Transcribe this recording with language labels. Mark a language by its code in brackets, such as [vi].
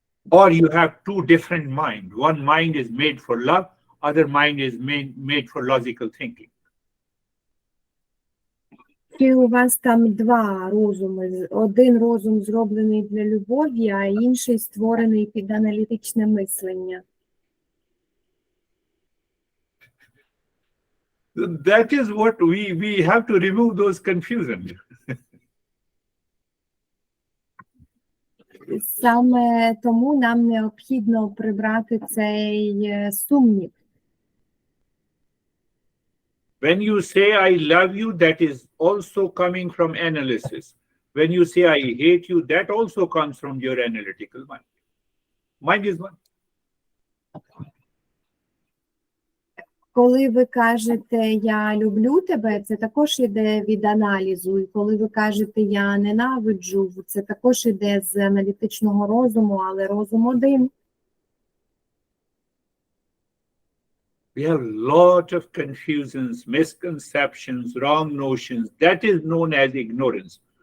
[en] Or you have two different minds. One mind is made for love, other mind is made for logical thinking. [uk] Чи у вас там два розуми? Один розум зроблений для любові, а інший створений під аналітичне мислення. [en] That is what we have to remove those confusions. [uk] Саме тому нам необхідно прибрати цей сумнів. [en] When you say I love you, that is also coming from analysis. When you say I hate you, that also comes from your analytical mind. Mind is one. [uk] Коли ви кажете «я люблю тебе», це також іде від аналізу. І коли ви кажете «я ненавиджу», це також іде з аналітичного розуму, але розум один. [en] We have a lot of confusions, misconceptions, wrong notions. That is known as ignorance.